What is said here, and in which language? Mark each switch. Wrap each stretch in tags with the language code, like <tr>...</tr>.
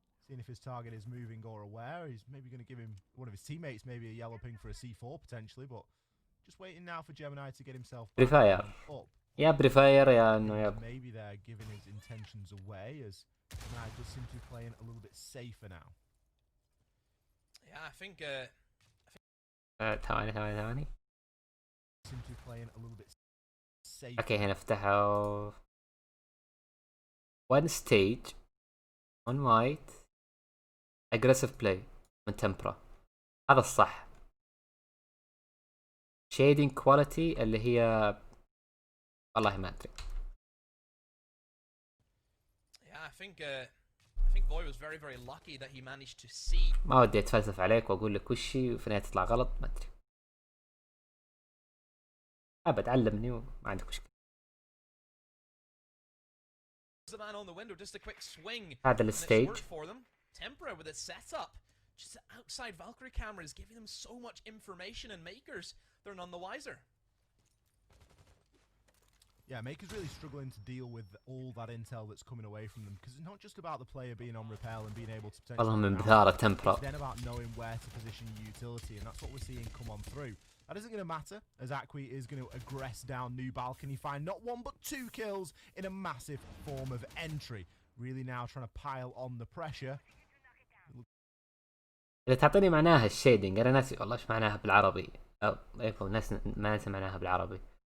<en>Seeing if his target is moving or aware, he's maybe going to give him one of his teammates maybe a yellow ping for a C4 potentially, but just waiting now for Gemini to get himself</en> <ar>بريفاير يا بريفاير يا انه يا</ar> <en>maybe they're giving his intentions away as Gemini just seem to be playing a little bit safer now. Yeah, I think</en> <ar>ثواني.</ar> <en>Seem to be playing a little bit safer.</en> <ar>اوكي هنا فتحوا</ar> <en>one stage on white aggressive play</en> <ar>من Tempra. هذا الصح.</ar> <en>shading quality</en> <ar>اللي هي والله ما ادري.</ar> <en>Yeah, I think Voy was very very lucky that he managed to see.</en> <ar>ما ودي اتفلسف عليك واقول لك وشي وفي النهاية تطلع غلط، ما ادري. ابد علمني وما عندك مشكلة.</ar> <en>The man on the window, just a quick swing.</en> <ar>هذا الستيج.</ar> <en>For them. Tempra with a setup. Just the outside Valkyrie cameras giving them so much information, and Makers, they're none the wiser. Yeah, Makers really struggling to deal with all that intel that's coming away from them, because it's not just about the player being on repel and being able to potentially.</en> <ar>والله من بثارة Tempra.</ar> <en>It's then about knowing where to position your utility, and that's what we're seeing come on through. That isn't going to matter, as Equi is going to aggress down new balcony, find not one but two kills in a massive form of entry. Really now trying to pile on the pressure.</en> <ar>إذا تعطيني معناها الشيدنج أنا ناسي والله إيش معناها بالعربي. أو إيه ناس ما ناسي معناها بالعربي.</ar>